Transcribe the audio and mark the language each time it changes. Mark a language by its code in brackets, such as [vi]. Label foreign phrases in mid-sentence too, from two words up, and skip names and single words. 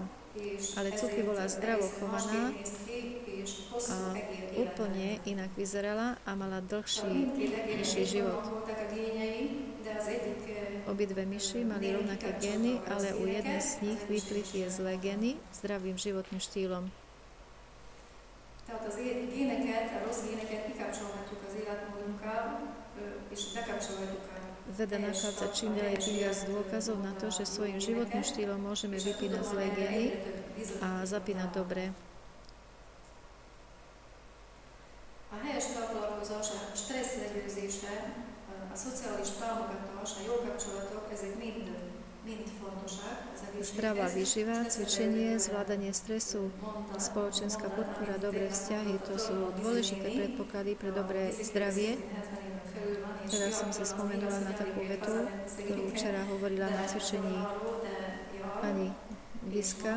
[sk] Ale Cuky bola zdravo chovaná a úplne inak vyzerala a mala dlhší život. Obidve myši mali rovnaké gény, ale u jednej z nich vypli tie zlé gény zdravým životným štýlom. [hu] Tehát az géneket, a rossz géneket kikapcsolhatjuk az életmódunkkal, és bekapcsolhatjuk a [sk] Veda nachádza čím ďalej tým viac dôkazov na to, že svojim životným štýlom môžeme vypínať zlé gény a zapínať dobré. [hu] A helyes találkozás, a stressz legyőzése, a szociális támogatás, a jó kapcsolatok, ezek mind fontosak. [sk] Zdravá výživa, cvičenie, zvládanie stresu, spoločenská podpora, dobré vzťahy, to sú dôležité predpoklady pre dobré zdravie. Teraz som si spomenula na takú vetu, ktorú včera hovorila na cvičení pani Giska.